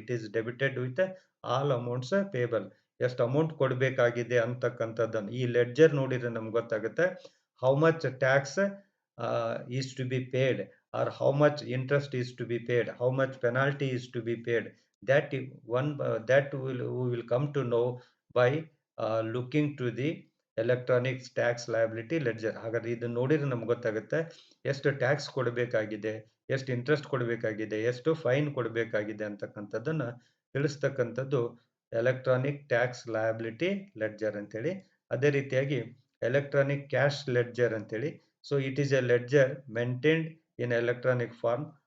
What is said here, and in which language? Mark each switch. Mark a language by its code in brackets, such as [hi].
[en] It is debited with all amounts payable. [kn] ಎಷ್ಟು amount ಕೊಡಬೇಕಾಗಿದೆ ಅಂತಕ್ಕಂಥದ್ದನ್ನು ಈ ಲೆಡ್ಜರ್ ನೋಡಿದ್ರೆ ನಮ್ಗೆ ಗೊತ್ತಾಗುತ್ತೆ. [en] How much tax is to be paid, or how much interest is to be paid, how much penalty is to be paid. that one that we will come to know by looking to the electronic tax liability ledger. [kn] ಹಾಗಾದ್ರೆ ಇದನ್ನ ನೋಡಿದ್ರೆ ನಮ್ಗೆ ಗೊತ್ತಾಗುತ್ತೆ ಎಷ್ಟು tax ಕೊಡಬೇಕಾಗಿದೆ, ಎಷ್ಟು interest ಕೊಡಬೇಕಾಗಿದೆ, ಎಷ್ಟು fine ಕೊಡಬೇಕಾಗಿದೆ ಅಂತಕ್ಕಂಥದ್ದನ್ನ ತಿಳಿಸ್ತಕ್ಕಂಥದ್ದು electronic tax liability ledger ಅಂತೇಳಿ. ಅದೇ ರೀತಿಯಾಗಿ ಎಲೆಕ್ಟ್ರಾನಿಕ್ ಕ್ಯಾಶ್ ಲೆಡ್ಜರ್ ಅಂತೇಳಿ. [en] So it is a ledger maintained in electronic form.